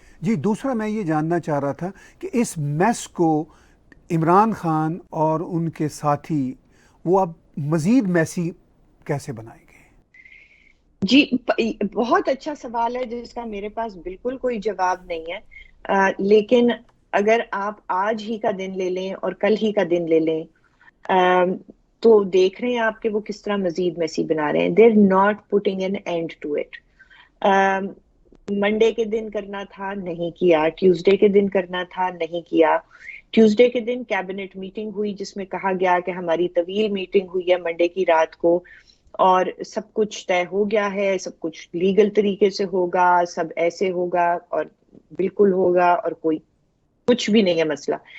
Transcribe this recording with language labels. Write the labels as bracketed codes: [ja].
[ur] جی دوسرا میں یہ جاننا چاہ رہا تھا کہ اس میس کو عمران خان اور ان کے ساتھی وہ اب مزید میسی کیسے بنائیں گے؟ جی بہت اچھا سوال ہے جس کا میرے پاس بالکل کوئی جواب نہیں ہے. لیکن اگر آپ آج ہی کا دن لے لیں اور کل ہی کا دن لے لیں تو دیکھ رہے ہیں آپ کہ وہ کس طرح مزید میسی بنا رہے ہیں. [en] They are not putting an end to it. [ur] Monday کے دن کرنا تھا نہیں کیا, ٹیوزڈے کے دن کرنا تھا نہیں کیا. ٹیوزڈے کے دن کیبنٹ میٹنگ ہوئی جس میں کہا گیا کہ ہماری طویل میٹنگ ہوئی ہے منڈے کی رات کو اور سب کچھ طے ہو گیا ہے, سب کچھ لیگل طریقے سے ہوگا, سب ایسے ہوگا اور بالکل ہوگا اور کوئی کچھ بھی نہیں ہے مسئلہ.